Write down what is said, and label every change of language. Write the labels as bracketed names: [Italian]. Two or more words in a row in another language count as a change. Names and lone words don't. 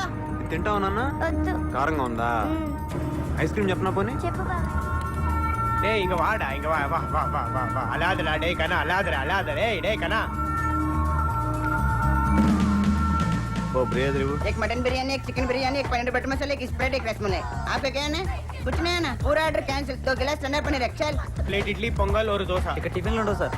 [Telugu] తింటావు నాన్న కారంగా ఉందా ఐస్ క్రీమ్ చెప్పనా పోనీ [Tamil] டேய் இங்க வாடா இங்க வா வா வா வா வா வா அலாதடா டேய் கண்ணா அலாதடா டேய் கண்ணா [English] O brother [Hindi] एक मटन बिरयानी एक चिकन बिरयानी एक पनीर बटर मसाला एक स्प्रेड एक रसमलाई आपका क्या है कुछ नहीं है ना पूरा [English] order cancel [Hindi] 2 गिलास ठंडा पनीर चल [Telugu] ప్లేట్ ఇడ్లీ పొంగల్ ఒక దోశ ఇక్కడ టిఫిన్లు ఉండవు సార్.